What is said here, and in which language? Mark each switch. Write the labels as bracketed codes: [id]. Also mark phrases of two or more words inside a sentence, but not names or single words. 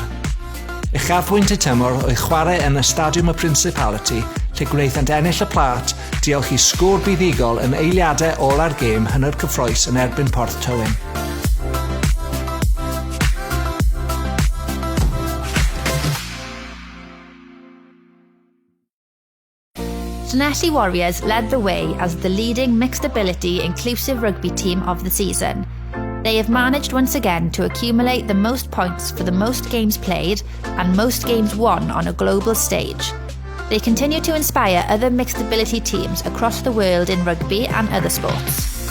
[cy] Uchafbwynt y tymor oedd chwarae yn y Stadiwm y Principality lle gwnaethant ennill y plat diolch i sgôr buddigol yn eiliadau ôl ar gêm hynny'r cyffroes yn erbyn Porth Tywyn. [en] Llanelli Warriors led the way as the leading mixed ability inclusive rugby team of the season. They have managed once again to accumulate the most points for the most games played and most games won on a global stage. They continue to inspire other mixed ability teams across the world in rugby and other sports.